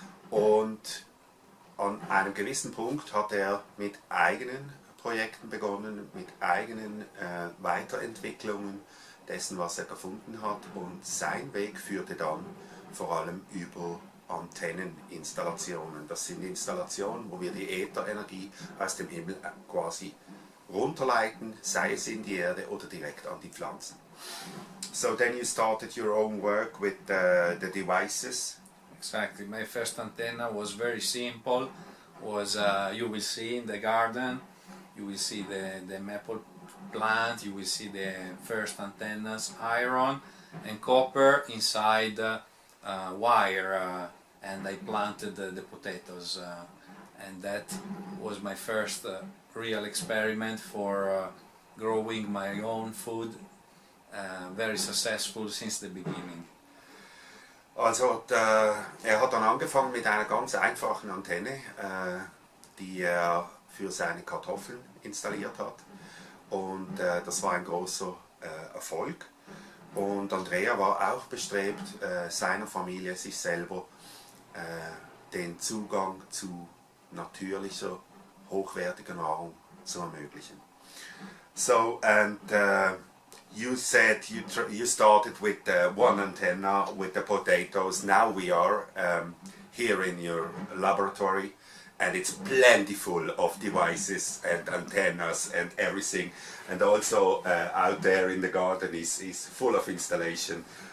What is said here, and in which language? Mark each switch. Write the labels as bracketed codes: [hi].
[de] Und an einem gewissen Punkt hat er mit eigenen Projekten begonnen, mit eigenen Weiterentwicklungen dessen, was er gefunden hat, und sein Weg führte dann vor allem über Antenneninstallationen. Das sind Installationen, wo wir die Ätherenergie aus dem Himmel quasi runterleiten, sei es in die Erde oder direkt an die Pflanzen. [en] So then you started your own work with the devices. Exactly. My first antenna was very simple. Was you will see in the garden, you will see the maple plant, you will see the first antennas, iron and copper inside wire, and I planted the potatoes, and that was my first real experiment for growing my own food, very successful since the beginning. [de] Also er hat dann angefangen mit einer ganz einfachen Antenne, die er für seine Kartoffeln installiert hat, und das war ein großer Erfolg. Und Andrea war auch bestrebt, seiner Familie, sich selber den Zugang zu natürlicher, hochwertiger Nahrung zu ermöglichen. [en] So, and you said you started with one antenna with the potatoes. Now we are here in your laboratory, and it's plentiful of devices and antennas and everything, and also out there in the garden is full of installation.